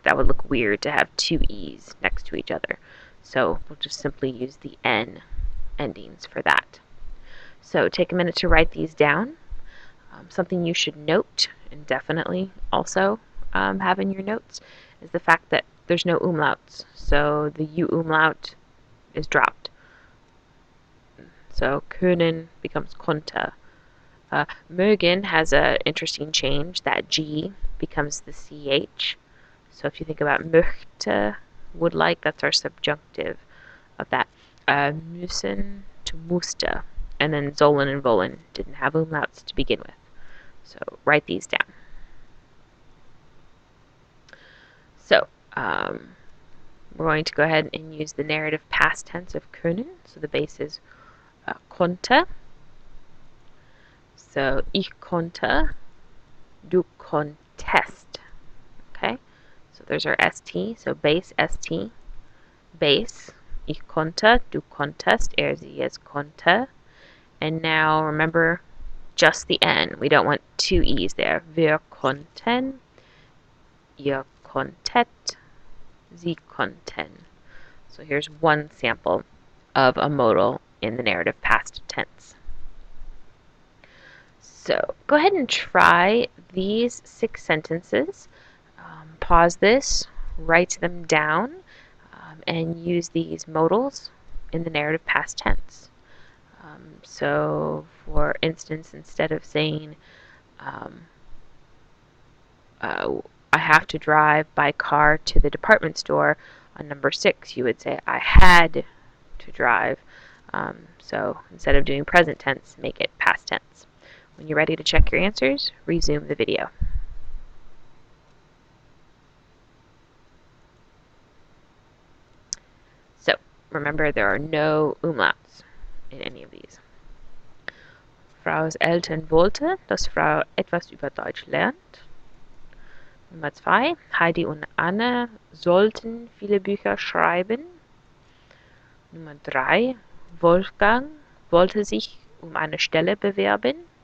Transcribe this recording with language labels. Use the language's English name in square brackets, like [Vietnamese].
[English] That would look weird to have two E's next to each other. So we'll just simply use the N endings for that. So take a minute to write these down. Something you should note, and definitely also have in your notes, is the fact that there's no umlauts. So the U umlaut is dropped. So können becomes konnte. Mögen has an interesting change. That G becomes the CH. So if you think about möchte, would like, that's our subjunctive of that. Müssen to musste. And then sollen and wollen didn't have umlauts to begin with. So write these down. So we're going to go ahead and use the narrative past tense of können. So the base is konnte. [German] So ich konnte, du konntest. [English] Okay, so there's our st. So base st, base. [German] Ich konnte, du konntest, sie es konnte. [English] And now remember just the n. We don't want two e's there. [German] Wir konnten, ihr konntet, sie konnten. [English] So here's one sample of a modal in the narrative past tense. So go ahead and try these 6 sentences. Pause this, write them down, and use these modals in the narrative past tense. So for instance, instead of saying I have to drive by car to the department store on number 6, you would say I had to drive. So instead of doing present tense, make it past tense. When you're ready to check your answers, resume the video. So remember, there are no umlauts in any of these. [German] Frau's Eltern wollte, dass Frau etwas über Deutsch lernt. Nummer 2. Heidi und Anne sollten viele Bücher schreiben. Nummer 3. Wolfgang wollte sich eine Stelle bewerben.